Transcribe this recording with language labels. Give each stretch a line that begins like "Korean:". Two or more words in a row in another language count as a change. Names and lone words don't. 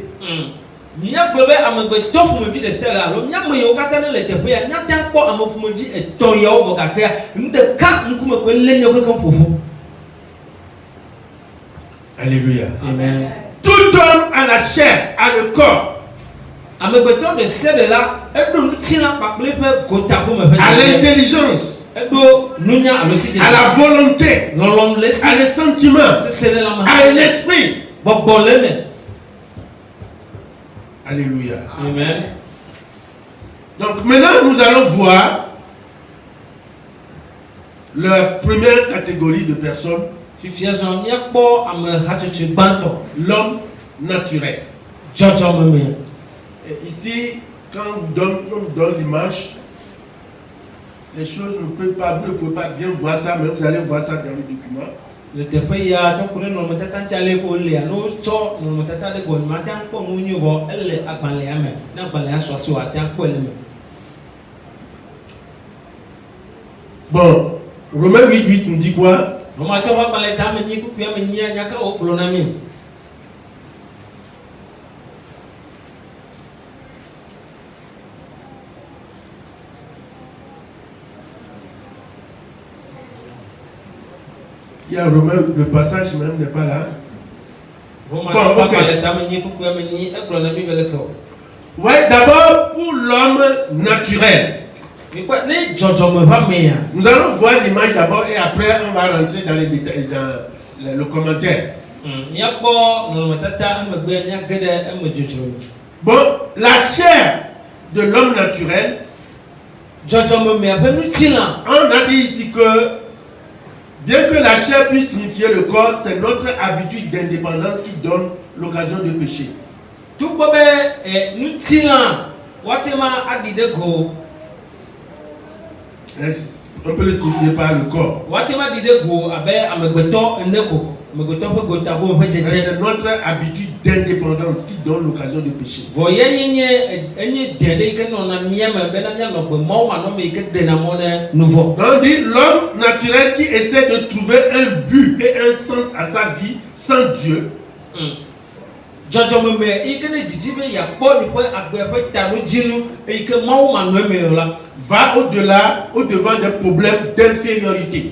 Ewe: Míagblɔ be amegbetɔ ƒomevi ɖe sia ɖe alo míame yiwo katã ne le teƒea míate kpɔ ame ƒomevi etɔ̃ yawo vɔ gakea nu ɖeka ŋkume koe lé míawo kekeŋ ƒoƒu.
French: Alléluia. Amen. Tout homme a la chair, a le corps,
Ewe: Amegbetɔ ɖe sia ɖe la eɖo ŋutilã kpakple eƒe gotagome ƒe
French: a
Ewe: dzedze.
French: l'intelligence,
Ewe: Eɖo nunya alo si
French: à
Ewe: dzedze.
French: la volonté,
Ewe: Lɔlɔ̃nu le si.
French: à les sentiments,
Ewe: Seseɖelame
French: à
Ewe: hã.
French: l'esprit.
Ewe: Gbɔgbɔ le me.
French: Alléluia. Amen. Donc maintenant, nous allons voir la première catégorie de personnes,
Ewe: Fifia zɔn míakpɔ ame hatsotso gbãtɔ.
French: l'homme naturel.
Ewe: Dzɔdzɔmeme.
French: Et ici, quand on vous donne l'image, les choses ne peuvent pas, vous ne pouvez pas bien voir ça, mais vous allez voir ça dans le document.
Ewe: Le teƒe ya tsɔ ku ɖe nɔnɔmetata ŋuti ale ko lia ne wotsɔ nɔnɔmetata ɖe gɔme ate ŋu kpɔ nu nyuie vɔ ele agbalẽa me ne agbalẽa sɔ asi wòate ŋu kpɔe le me.
French: Bon, Romains 8:8 nous dit quoi?
Ewe: Romatɔwo ƒe agbalẽ ta ame nyi kuku ame nyia nya ka wokplɔ na mí.
French: Il y a Romains, le passage même n'est pas là.
Ewe: Romatɔwo ƒe agbalẽ ta ame nyi kuku ame nyi egblɔ na mí be leke o.
French: Oui, d'abord pour l'homme naturel.
Ewe: Mikpɔ ne dzɔdzɔme ƒe amea.
French: Nous allons voir l'image d'abord et après on va rentrer dans les détails, dans le commentaire.
Ewe: Míakpɔ nɔnɔmetata emegbe míage ɖe eme dzodzro.
French: Bon, la chair de l'homme naturel,
Ewe: Dzɔdzɔmemea ƒe ŋutilã.
French: on a dit ici que bien que la chair puisse signifier le corps, c'est notre habitude d'indépendance qui donne l'occasion de pécher.
Ewe: Tukpɔ be ŋutilã woatema aɖi ɖe go.
French: On peut le signifier par le corps.
Ewe: Woatema aɖi ɖe go abe amegbetɔ ene ko. Amegbetɔ ƒe gotagome ƒe dzedze.
French: C'est notre habitude d'indépendance qui donne l'occasion de pécher.
Ewe: Vɔ ye nye de ɖe yi ke nɔna míame bena míanɔ gbe mawo manɔme yi ke ɖena mɔ ne nu vɔ.
French: On dit l'homme naturel qui essaie de trouver un but et un sens à sa vie sans Dieu.
Ewe: Dzɔdzɔmeme yi ke ne didi be yeakpɔ yi ƒe agbe ƒe taɖodzinu yi ke mawo manɔme o la.
French: Va au-devant des problèmes d'infériorité,